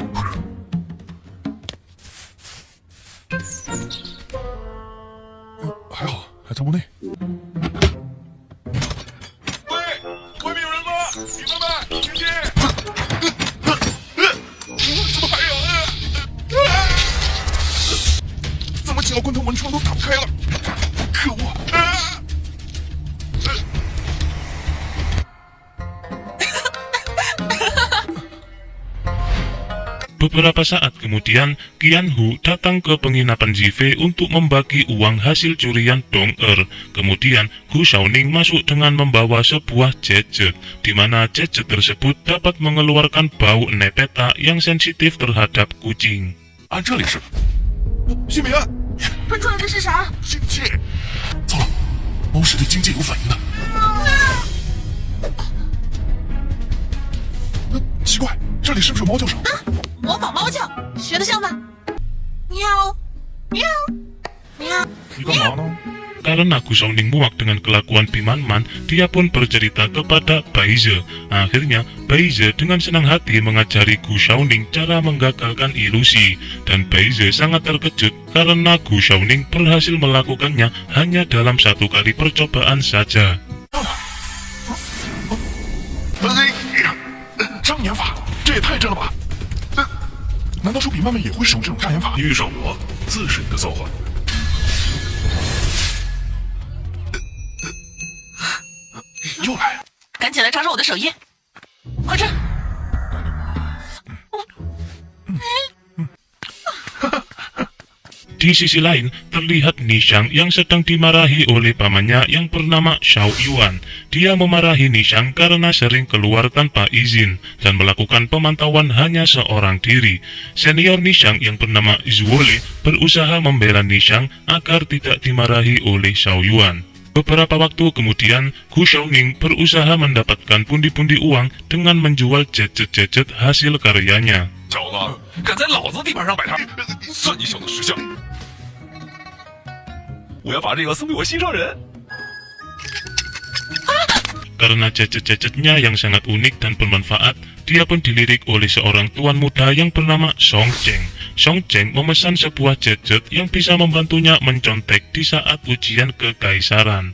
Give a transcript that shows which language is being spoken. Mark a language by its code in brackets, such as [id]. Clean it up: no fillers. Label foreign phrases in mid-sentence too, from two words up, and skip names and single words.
[zh] 还好，还在屋内。外面有人吗？你们们，请进！怎么还有？怎么几个关头门窗都打不开了？可恶！ [id] Beberapa saat kemudian, Qianhu datang ke penginapan Zive untuk membagi uang hasil curian Dong-er. Kemudian, Gu Shaoning masuk dengan membawa sebuah gadget, di mana gadget tersebut dapat mengeluarkan bau nepeta yang sensitif terhadap kucing. [zh] 啊，这里是新明，喷出来的是啥？ sinh气！糟了，猫是对经济有反应的。奇怪，这里是不是有猫叫声？模仿猫叫，学得像吗？喵，喵，喵。你干嘛呢？ [id] Karena Gu Shaoning muak dengan kelakuan Bimanman, dia pun bercerita kepada Baize. Akhirnya, Baize dengan senang hati mengajari Gu Shaoning cara menggagalkan ilusi. Dan Baize sangat terkejut karena Gu Shaoning berhasil melakukannya hanya dalam 1 kali percobaan saja. [zh] 障眼法，这也太真了吧！难道说比曼曼也会使用这种障眼法？遇上我，自是你的造化。又来了！赶紧来查查我的手印，快吃！ [id] Di sisi lain, terlihat Nishang yang sedang dimarahi oleh pamannya yang bernama Xiao Yuan. Dia memarahi Nishang karena sering keluar tanpa izin dan melakukan pemantauan hanya seorang diri. Senior Nishang yang bernama Zuole berusaha membela Nishang agar tidak dimarahi oleh Xiao Yuan. Beberapa waktu kemudian, Gu Shaoning berusaha mendapatkan pundi-pundi uang dengan menjual gadget-gadget hasil karyanya. [zh] 小子，敢在老子地盘上摆摊，算你小子识相！我要把这个送给我心上人。 [id] Karena gadget-gadgetnya yang sangat unik dan bermanfaat, dia pun dilirik oleh seorang tuan muda yang bernama Song Cheng. Song Cheng memesan sebuah gadget yang bisa membantunya mencontek di saat ujian kekaisaran.